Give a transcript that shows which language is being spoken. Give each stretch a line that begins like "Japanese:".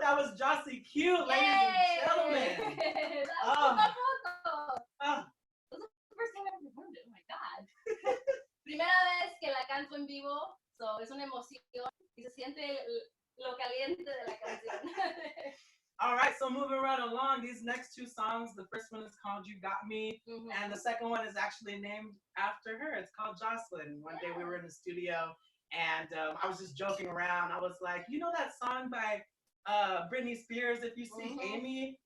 English: That was Jossie Q, ladies and gentlemen. That was Oh.
Spanish: tampoco. Oh,
English: This is the first time I've ever performed it. Oh my god.
Spanish: Primera vez que la canto en vivo, so es una emoción y se siente lo caliente de la canción.
English: all right, so moving right along, these next two songs, the first one is called You Got Me, and the second one is actually named after her. It's called Jocelyn. One day we were in the studio, and I was just joking around. I was like, you know that song by Britney Spears, If You See Amy?